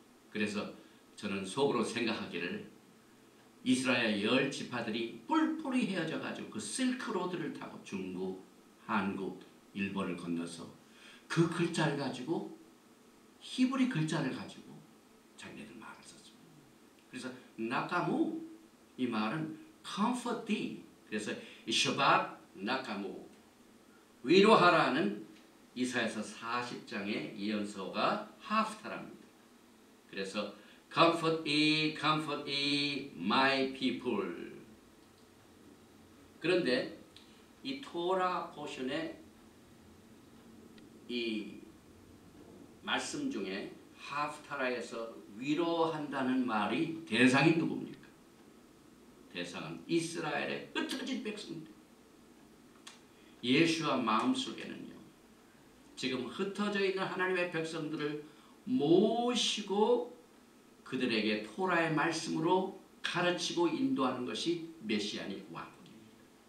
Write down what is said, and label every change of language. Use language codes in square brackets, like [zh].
[ko] 그래서 저는 속으로 생각하기를 이스라엘 10지파들이 뿔뿔이 헤어져 가지고 그 실크로드를 타고 중국, 한국, 일본을 건너서 그 글자를 가지고 히브리 글자를 가지고 자기네들 말을 썼습니다. 그래서 나카무 이 말은 comfort이, 그래서 슈밧 나카무 위로하라는 이사야서 40장의 예언서가 하프타랍니다. 그래서 [en] comfort ye my people. [ko] 그런데 이 토라 포션의 이 말씀 중에 하프타라에서 위로한다는 말이 대상이 누굽니까? 대상은 이스라엘의 흩어진 백성들. 예수와 마음속에는요, 지금 흩어져 있는 하나님의 백성들을 모시고 그들에게 토라의 말씀으로 가르치고 인도하는 것이 메시아닉 왕국입니다.